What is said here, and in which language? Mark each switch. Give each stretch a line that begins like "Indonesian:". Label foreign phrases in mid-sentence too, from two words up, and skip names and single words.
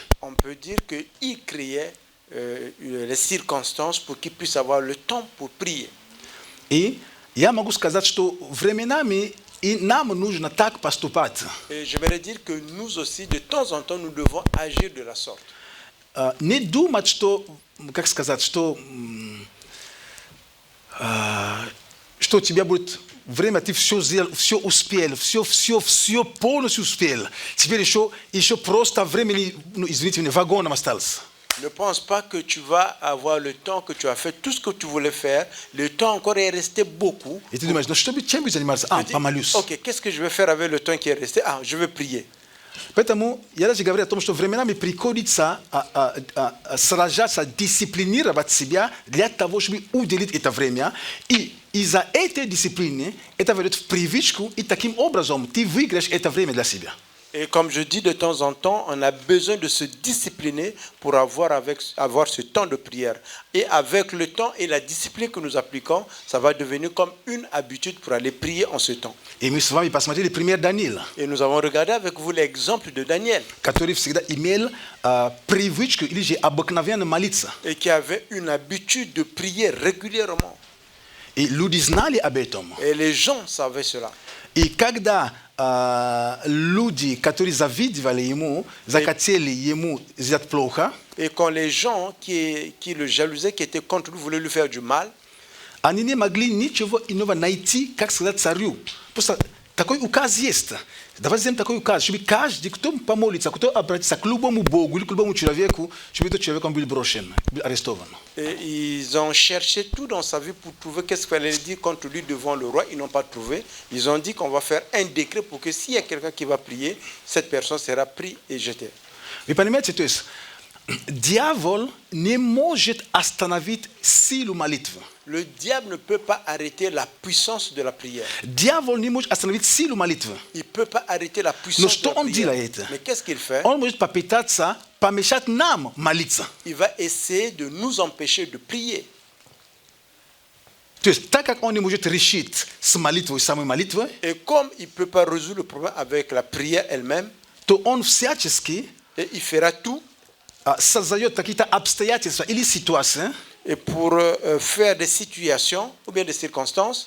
French: On peut dire qu'il créait les circonstances pour qu'il puisse avoir le temps pour prier.
Russian: И я могу сказать, что временами и нам нужно так поступать.
French: Et j'aimerais dire que nous aussi, de temps en temps, nous devons agir de la sorte.
Russian: Не думать, что, как сказать, что у тебя будет время, ты все сделал, все успел, все полностью успел. Теперь еще просто времени, извините меня, вагоном осталось.
French: Ne pense pas que tu vas avoir le temps, que tu as fait tout ce que tu voulais faire. Le temps encore est resté beaucoup.
Russian: И ты думаешь, ну что бы, чем бы заниматься? Помолюсь.
French: Ok, qu'est-ce que je vais faire avec le temps qui est resté? Je vais prier.
Russian: Поэтому я даже говорю о том, что временами приходится сражаться, дисциплинировать себя для того, чтобы уделить это время. И из-за этой дисциплины это ведет в привычку, и таким образом ты выиграешь это время для себя.
French: Et comme je dis de temps en temps, on a besoin de se discipliner pour avoir ce temps de prière. Et avec le temps et la discipline que nous appliquons, ça va devenir comme une habitude pour aller prier en ce temps.
Russian: И мы с вами посмотрели пример Даниила,
French: Et nous avons regardé avec vous l'exemple de Daniel,
Russian: который всегда имел привычку или же обыкновенно молиться.
French: et qui avait une habitude de prier régulièrement.
Russian: И люди знали об этом.
French: Et les gens savaient cela.
Russian: И когда люди, которые завидовали ему, захотели ему сделать плохо,
French: Et quand les gens qui le jalousaient, qui étaient contre lui, voulaient lui faire du mal,
Russian: Они не могли ничего иного найти как сказать царю. Просто такой указ есть. Давайте сделаем такой указ, чтобы каждый, кто помолится, кто обратится к любому Богу или к любому человеку, чтобы этот человек был брошен, был арестован.
French: Et ils ont cherché tout dans sa vie pour trouver qu'est-ce qu'il fallait dire contre lui devant le roi. Ils n'ont pas trouvé. Ils ont dit qu'on va faire un décret pour que s'il y a quelqu'un qui va prier, cette personne sera prise et jetée.
Russian: Вы понимаете, то есть дьявол не может остановить силу молитвы.
French: Le diable ne peut pas arrêter la puissance de la prière.
Russian: Дьявол не может остановить силу молитвы.
French: Il ne peut pas arrêter la
Russian: Но
French: puissance
Russian: что
French: de la
Russian: он
French: prière.
Russian: делает?
French: Mais qu'est-ce qu'il fait?
Russian: Он может попытаться помешать нам молиться.
French: Il va essayer de nous empêcher de prier.
Russian: То есть так как он не может решить с молитвой, самой молитвой,
French: Et comme il ne peut pas résoudre le problème avec la prière elle-même,
Russian: то он всячески
French: et il fera tout
Russian: создает какие-то обстоятельства или ситуации,
French: et pour faire des situations ou bien des circonstances